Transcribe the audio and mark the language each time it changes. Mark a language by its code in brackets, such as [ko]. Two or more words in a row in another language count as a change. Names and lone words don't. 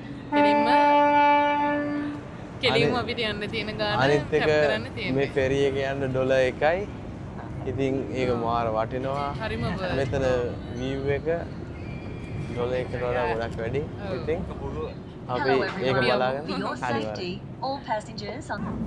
[si] කෙලින්ම අපිට යන්න තියෙන ගාන ටැප් කරන්න තියෙනවා. මේ ෆෙරි එක යන්න ඩොලර් 1යි. ඉතින් ඒක මාර වටිනවා. හරිම මෙතන view එක ඩොලර් 1කට වඩා ගොඩක් වැඩි. ඉතින් අපි ඒක බලාගෙන [en] For your safety, all passengers on